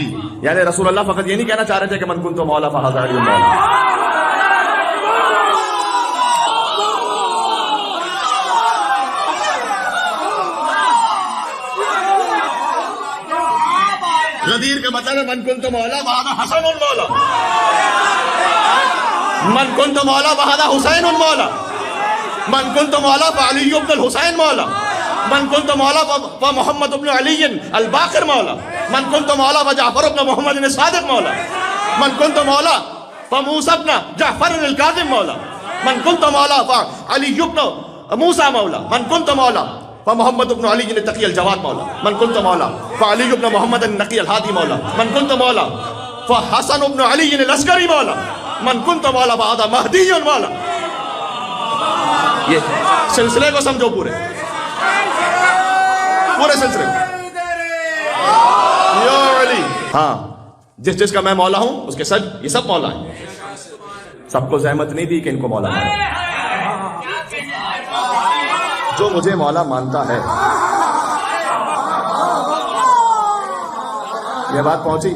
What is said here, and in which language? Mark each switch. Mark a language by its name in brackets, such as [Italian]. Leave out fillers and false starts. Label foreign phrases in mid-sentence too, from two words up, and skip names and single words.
[Urdu] یعنی رسول اللہ فقط یہ نہیں کہنا چاہ رہے تھے کہ [Arabic] من کنت مولا فہذا علی مولا. [Urdu] غدیر کا مطلب ہے [Arabic] من کنت مولا فہذا حسن مولا, من کنت مولا فہذا حسین مولا, من کنت مولا فعلی بن الحسین مولا, من کنت مولا فمحمد بن علی الباقر مولا, من کنت مولا فجعفر بن محمد الصادق مولا, من کنت مولا فموسى بن جعفر الكاظم مولا, من کنت مولا فعلی بن موسى مولا, من کنت مولا فمحمد بن علی التقی الجواد مولا, من کنت مولا فعلی بن محمد النقی الہادی مولا, من کنت مولا فحسن بن علی العسکری مولا, من کنت مولا فہذا مہدی مولا. [Urdu] یہ سلسلے کو سمجھو پورے سلسلے یا علی. ہاں جس کا میں مولا ہوں اس کے سب یہ سب مولا ہیں. سب کو زحمت نہیں دی کہ ان کو مولا مانے. جو مجھے مولا مانتا ہے, یہ بات پہنچی.